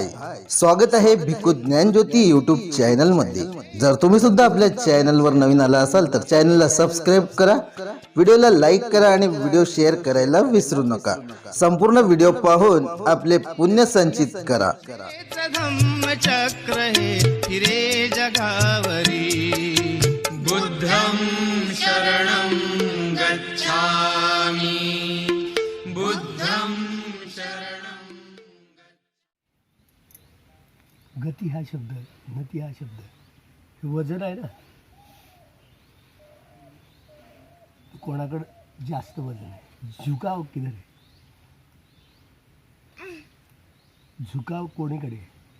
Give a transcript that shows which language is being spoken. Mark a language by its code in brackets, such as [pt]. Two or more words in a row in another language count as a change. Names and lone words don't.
[mr] स्वागत आहे भिक्खू ज्ञानज्योती यूट्यूब चॅनल मध्ये. जर तुम्ही सुद्धा आपल्या चॅनल वर नवीन आला असाल तर चॅनलला सबस्क्राईब करा, व्हिडिओला लाईक करा आणि व्हिडिओ शेअर करायला विसरू नका. संपूर्ण व्हिडिओ पाहून आपले पुण्य संचित करा. धम्मचक्र हे फिरे जगावरी, [pi] बुद्धं शरणं गच्छामि, बुद्धं शरणं. [mr] गती हा शब्द, गती हा शब्द, हे वजन आहे ना. कोणाकडं जास्त वजन आहे, झुकाव किधर आहे, झुकाव कोणीकडे आहे.